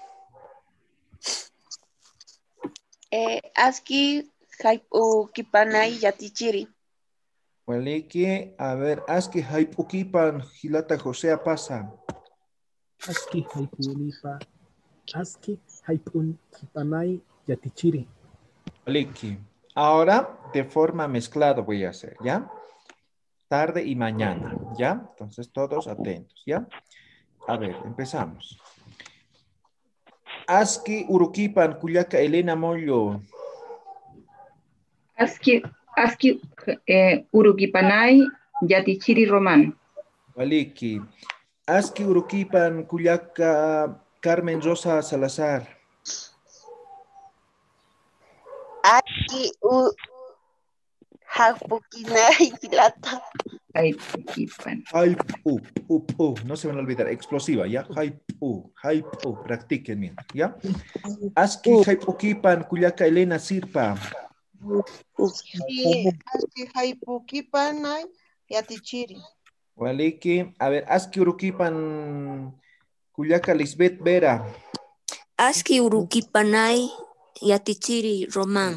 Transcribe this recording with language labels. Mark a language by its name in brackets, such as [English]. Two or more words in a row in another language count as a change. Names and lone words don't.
[Aymara] Aski haipukipanay yatichiri. Waliki, [Spanish] a ver, [Aymara] aski haipukipan hilata José Pasa. Aski haipukipanay yatichiri. Waliki. [Spanish] Ahora, de forma mezclada voy a hacer, ¿ya? Tarde y mañana, ¿ya? Entonces, todos atentos, ¿ya? A ver, empezamos. [Aymara] Aski urukipan kuyaka Elena Mollo. Aski urukipanay yatichiri Román. Waliki. Aski urukipan kuyaka Carmen Rosa Salazar. Aski haipukinay hilata. Haipukipan. [Spanish] No se van a olvidar, explosiva, ¿ya? Haipu, practiquen mientras, ¿ya? [Aymara] Aski haipukipan kuyaka Elena Sirpa. Aski haipukipanay yatichiri. Waliki, [Spanish] a ver, [Aymara] aski urukipan kuyaka Lisbeth Vera. Aski urukipanay yatichiri Román.